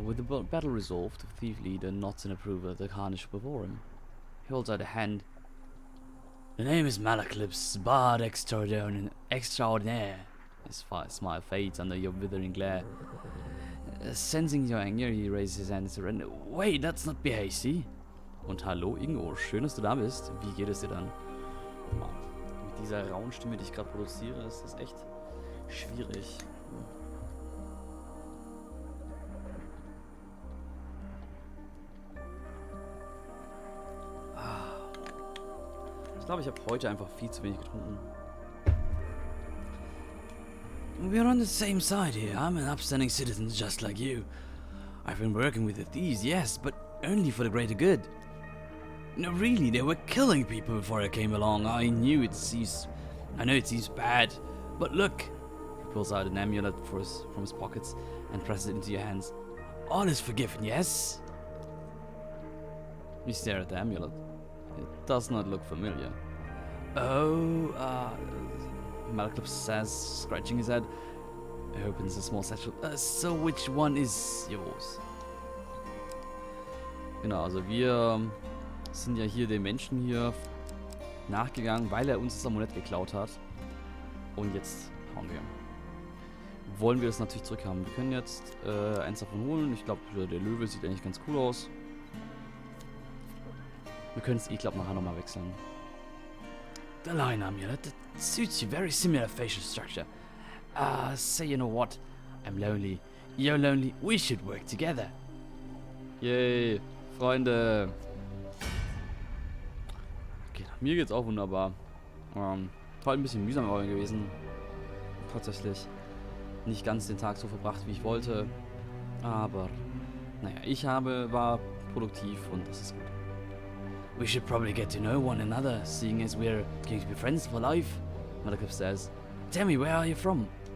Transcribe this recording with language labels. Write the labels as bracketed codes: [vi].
[en] With the battle resolved, the thief leader nods in approval at the carnage before him. He holds out a hand. The name is Malaclips, Bard Extraordinaire. His smile fades under your withering glare. Sensing your anger, he raises his hand and surrender. Wait, that's not be hasty. [de] Und hallo Ingo, schön, dass du da bist. Wie geht es dir dann? Mit dieser rauen Stimme, die ich gerade produziere, ist das echt schwierig. Ich glaube, ich habe heute einfach viel zu wenig getrunken. [en] We're on the same side here. I'm an upstanding citizen just like you. I've been working with the thieves, yes, but only for the greater good. No, really, they were killing people before I came along. I know it seems bad, but look. He pulls out an amulet from his pockets and presses it into your hands. All is forgiven, yes? You stare at the amulet. It does not look familiar. Oh, Malaclips says, scratching his head. He opens a small satchel. So which one is yours? [de] Genau, also wir sind ja hier den Menschen hier nachgegangen, weil er uns das Amulett geklaut hat. Und jetzt hauen wir. Wollen wir das natürlich zurückhaben. Wir können jetzt eins davon holen. Ich glaube, der Löwe sieht eigentlich ganz cool aus. Wir können es, ich glaube, nachher nochmal wechseln. [en] The lion amulet, that suits you. Very similar facial structure. Say, you know what? I'm lonely. You're lonely. We should work together. [de] Yay, Freunde. Okay, mir geht's auch wunderbar. War ein bisschen mühsam gewesen. Tatsächlich nicht ganz den Tag so verbracht, wie ich wollte. Aber, naja, war produktiv und das ist gut. [en] We should probably get to know one another, seeing as we're going to be friends for life, Malaclips says. Tell me, where are you from?